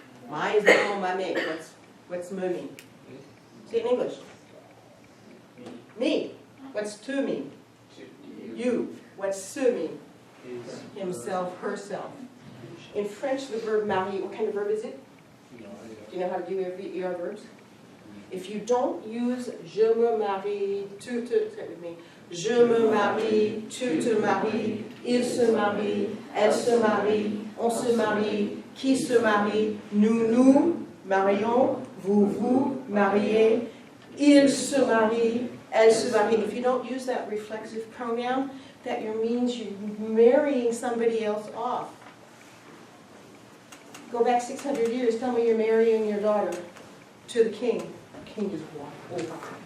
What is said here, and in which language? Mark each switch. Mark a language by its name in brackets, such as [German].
[English] My is no my me. What's me mean? Say it in English. Me. What's to mean? You. What's se mean? Himself, herself. In French, the verb marier, what kind of verb is it? Do you know how to do your verbs? If you don't use je me marie, tu te, say it with me. [French] Je me marie, tu te maries, il se marie, elle se marie, on se marie, qui se marie, nous nous marions, vous vous mariez, il se marie, elle se marie. [English] If you don't use that reflexive pronoun, that means you're marrying somebody else off. Go back 600 years, tell me you're marrying your daughter to the king. The king is over.